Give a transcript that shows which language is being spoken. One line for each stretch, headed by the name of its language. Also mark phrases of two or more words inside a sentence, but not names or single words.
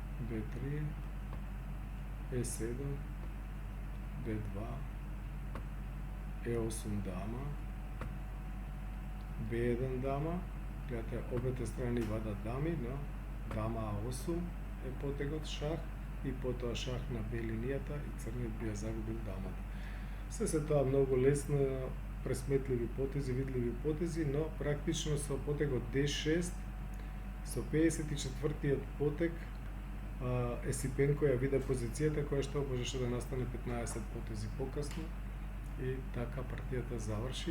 Macedonian: B3, E7, D2, E8 дама, B1 дама, гледајте, обете страни вада дами, но? Dama A8 е потегот шах и потоа шах на Б линијата и црниот би ја загубил дамата. Се тоа многу лесно, пресметливи потези, видливи потези, но практично со потегот D6, со 54-тиот потег, Есипенко ја виде позицијата која што можеше да настане 15 потези покасно и така партијата заврши.